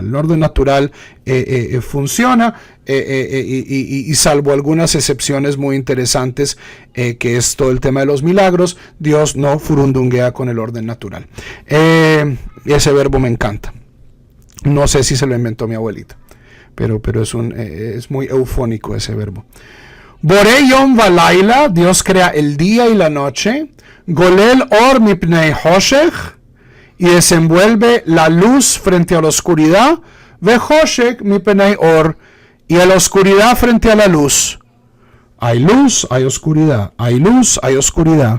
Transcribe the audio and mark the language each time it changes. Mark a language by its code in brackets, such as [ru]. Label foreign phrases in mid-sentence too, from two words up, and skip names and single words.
[es] El orden natural funciona y salvo algunas excepciones muy interesantes, que es todo el tema de los milagros, Dios no furundunguea con el orden natural. Ese verbo me encanta. No sé si se lo inventó mi abuelita. Pero es muy eufónico ese verbo. [he] בורא יום ולילה, [es] Dios crea el día y la noche. [he] גולל אור מפני חשך, [es] y desenvuelve la luz frente a la oscuridad. [he] וחשך מפני אור, [es] y a la oscuridad frente a la luz. Hay luz, hay oscuridad. Hay luz, hay oscuridad.